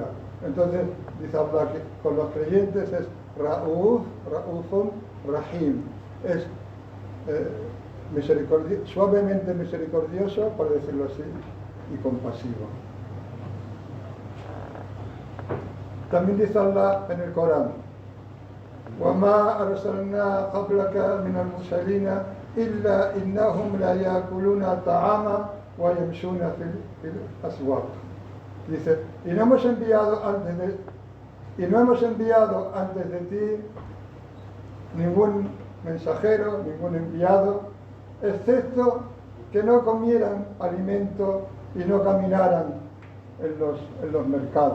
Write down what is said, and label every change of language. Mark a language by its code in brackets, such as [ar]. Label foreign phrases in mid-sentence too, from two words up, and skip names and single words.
[es] Entonces dice Allah que con los creyentes es [ar] رؤوف رحيم, [es] es suavemente misericordioso, por decirlo así, y compasivo. También dice Allah en el Corán, [ar] وَمَا أَرْسَلْنَا قَبْلَكَ مِنَ الْمُرْسَلِينَ إِلَّا إِنَّهُمْ لَيَأْكُلُونَ الطَّعَامَ ويمشون في الأسواق. [es] Dice, y no hemos enviado antes de ti ningún mensajero, ningún enviado, excepto que no comieran alimento y no caminaran en los mercados.